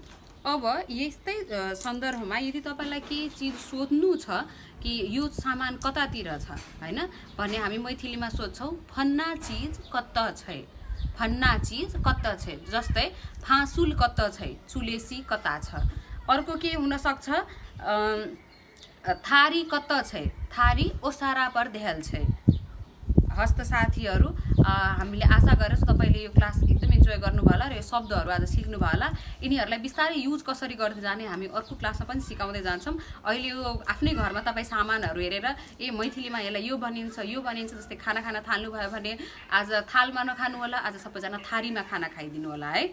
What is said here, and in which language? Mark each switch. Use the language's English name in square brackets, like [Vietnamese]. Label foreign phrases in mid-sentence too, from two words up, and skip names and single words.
[Nepali] अब यस्तै सन्दर्भमा यदि तपाईँलाई केही चिज सोध्नु छ कि यो सामान कतातिर छ हैन भने हामी मैथिलीमा सोध्छौँ [Maithili] फन्ना चिज कता छै, फन्ना चिज कता छै। जस्तै फाँसुल कता छै, चुलेसी कता छ। [Nepali] अर्को के हुन सक्छ, [Maithili] थारी कत छै, थारी ओसारा पर देहल छै। [Nepali] हस् त साथीहरू, हामीले आशा गरेछौँ तपाईँले यो क्लास एकदम इन्जोय गर्नुभयो होला र यो शब्दहरू आज सिक्नुभयो होला। यिनीहरूलाई बिस्तारै युज कसरी गर्दै जाने हामी अर्को क्लासमा पनि सिकाउँदै जान्छौँ। अहिले यो आफ्नै घरमा तपाईँ सामानहरू हेरेर मैथिलीमा यसलाई यो बनिन्छ जस्तै खाना खान थाल्नुभयो भने आज थालमा नखानु होला, आज सबैजना थारीमा खाना खाइदिनु होला है।